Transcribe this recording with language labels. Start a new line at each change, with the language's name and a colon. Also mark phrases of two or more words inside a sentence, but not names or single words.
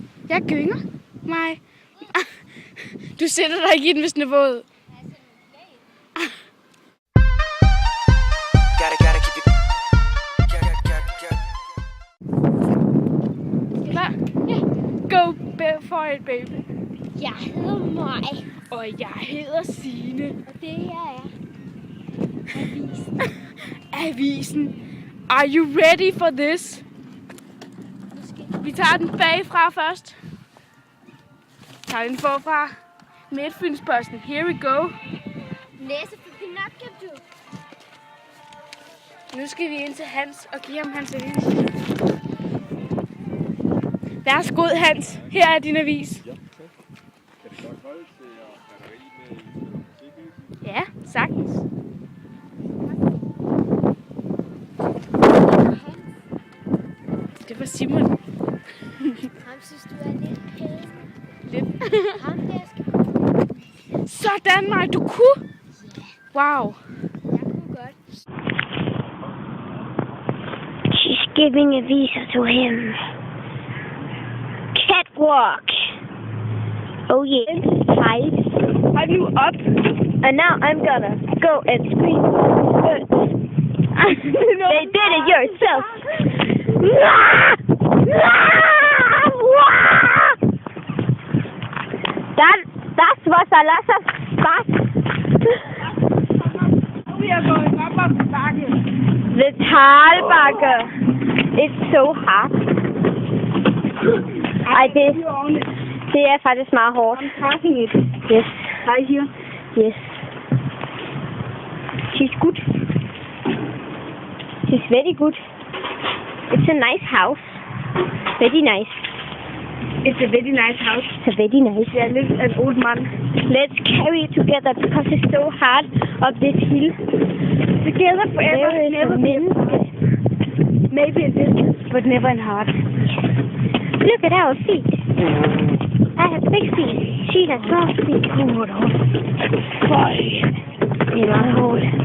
Danish: Jeg gynger mig. Du sætter dig ikke i den, hvis den er våd.
English: Go for it, baby.
Danish: Jeg hedder Maj. Og jeg hedder Signe. Og det her er avisen. Avisen.
English: Are you ready for this?
Danish: Vi tager den bagfra først. Tager den forfra. Midtfynsposten.
English: Here we go.
Danish: Læse for Pinocchio, du. Nu skal vi ind til Hans og give ham hans avis. Værsgo, Hans. Her er din avis. Ja, tak. Kan det godt holde til batteri med musikhuset? Ja, sagtens. Det var Simon. Ham synes du er lidt pæn. Lidt. Ham der skal Sådan, Maj. Du kunne. Wow. jeg kunne godt.
English: She's giving a visa to him. Catwalk. Oh yeah. Fight.
Danish: Hold nu op.
English: And now I'm gonna go and scream. They did it yourself. Das was a lot of fun. We are going up on the bakke. The Talbakke. It's so hard.
Danish: Ej, det er faktisk meget hårdt.
English: I'm passing it. Yes. Right here. Yes. She's good. She's very good. It's a nice house. Very nice. It's a very nice house. It's a very nice. Yeah, lives an old man. Let's carry it together because it's so hard up this hill. Together forever. There is Never a minute. Maybe in distance, but never in heart. Look at our feet. I have 6 feet. She has 12 feet. Hold on.
Danish: Føj. Det er meget hårdt.